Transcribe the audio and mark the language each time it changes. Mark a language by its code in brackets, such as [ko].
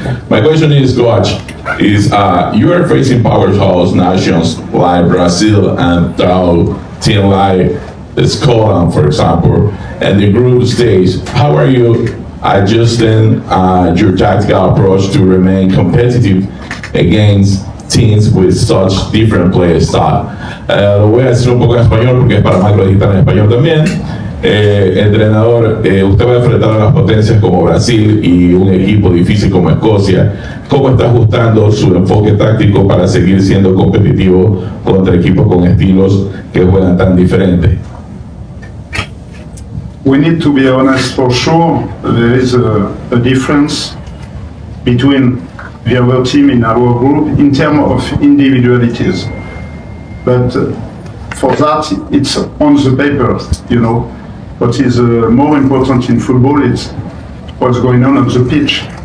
[en] My question is, Coach, you are facing powerhouse nations like Brazil and team like Scotland, for example, and the group stage. How are you adjusting your tactical approach to remain competitive against teams with such different play style? [es] Lo voy a decir un poco en español porque es para más que lo digital en español también. Entrenador, usted va a enfrentar a las potencias como Brasil y un equipo difícil como Escocia. ¿Cómo está ajustando su enfoque táctico para seguir siendo competitivo contra equipos con estilos que juegan tan diferentes? [en] We need to be honest, for sure, there is a difference between the other team in our group in terms of individualities. But for that, it's on the paper, What is more important in football is what's going on the pitch.